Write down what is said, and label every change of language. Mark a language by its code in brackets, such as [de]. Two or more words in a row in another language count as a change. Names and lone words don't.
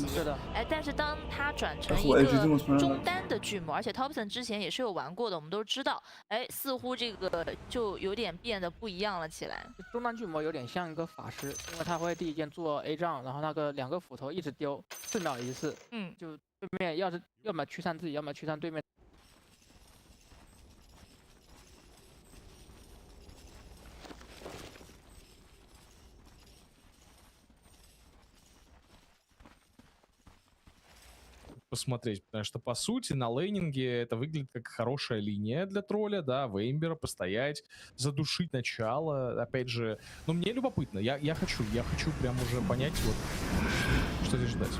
[zh] 哎，但是当他转成一个中单的巨魔，而且 Thompson 之前也是有玩过的，我们都知道，哎，似乎这个就有点变得不一样了起来。中单巨魔有点像一个法师，因为他会第一件做 A 杖，然后那个2个斧头一直丢，4秒一次，就对面要么驱散自己，要么驱散对面。 [ru] Посмотреть, потому что по сути на лейнинге это выглядит как хорошая линия для тролля, да, Веймбера постоять, задушить начало, опять же, но мне любопытно, я хочу прям уже понять вот, что здесь ждать.